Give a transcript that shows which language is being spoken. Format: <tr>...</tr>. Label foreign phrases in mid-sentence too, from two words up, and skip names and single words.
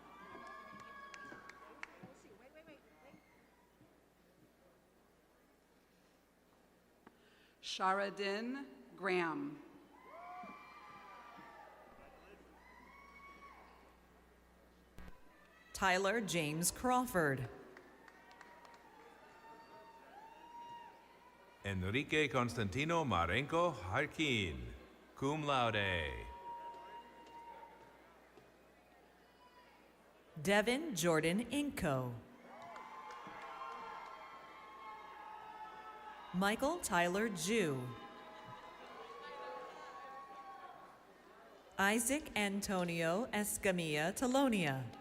<en>Sharadin Graham. Tyler James Crawford. Enrique Constantino Marenco Harkin,</en> <la>cum laude.</la> <en>Devin Jordan Inco. Michael Tyler Jew. Isaac Antonio Escamilla Talonia.</en>